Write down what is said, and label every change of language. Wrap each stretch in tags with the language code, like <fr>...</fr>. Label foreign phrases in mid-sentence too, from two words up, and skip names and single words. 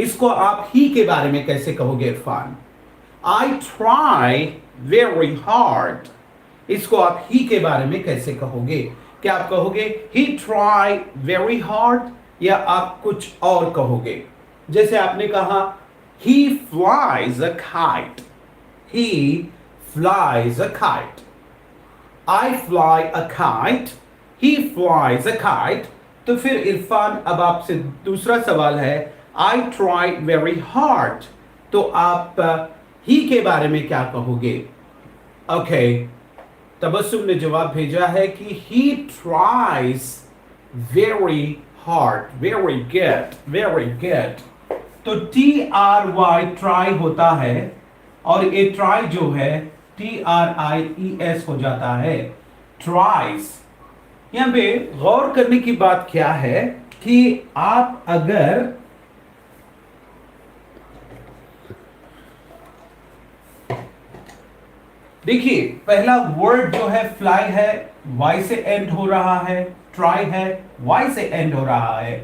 <hi>इसको आप ही के बारे में कैसे कहोगे इरफान?</hi> <en>I try very hard,</en> <hi>इसको आप ही के बारे में कैसे कहोगे? क्या आप कहोगे</hi> <en>he try very hard,</en> <hi>या आप कुछ और कहोगे? जैसे आपने कहा</hi> <en>he flies a kite, he flies a kite. I fly a kite, he flies a kite.</en> <hi>तो फिर इरफान, अब आपसे दूसरा सवाल है,</hi> <en>I try very hard,</en> <hi>तो आप ही के बारे में क्या कहोगे? ओके, तबस्सुम ने जवाब भेजा है कि</hi> <en>he tries very hard. Very good, very good.</en> <hi>तो TRY try होता है, और ये ट्राई जो है TRIES हो जाता है, ट्राइज। यहां पे गौर करने की बात क्या है कि आप अगर देखिए पहला वर्ड जो है फ्लाई है, वाई से एंड हो रहा है, ट्राई है, वाई से एंड हो रहा है।</hi>